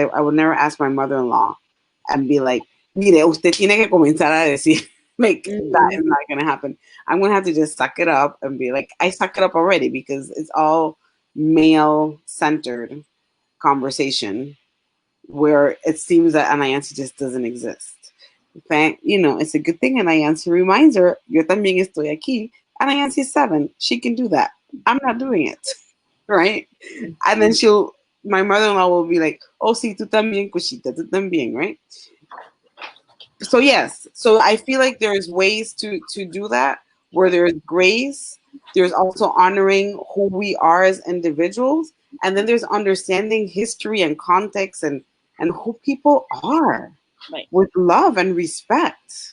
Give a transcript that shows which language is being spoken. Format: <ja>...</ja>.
<en>I would never ask my mother-in-law and be like,</en> <es>mire, usted tiene que comenzar a decir,</es> <en>like, that is not going to happen. I'm going to have to just suck it up and be like, I suck it up already, because it's all male-centered conversation where it seems that Anayansi just doesn't exist. You know, it's a good thing Anayansi reminds her,</en> <es>yo también estoy aquí.</es> <en>Anayansi is 7. She can do that. I'm not doing it. Right? And then my mother-in-law will be like, oh,</en> <es>sí, tú también, Cushita, tú también,</es> <en>right? So yes, so I feel like there's ways to do that, where there's grace, there's also honoring who we are as individuals, and then there's understanding history and context and who people are, right, with love and respect.</en>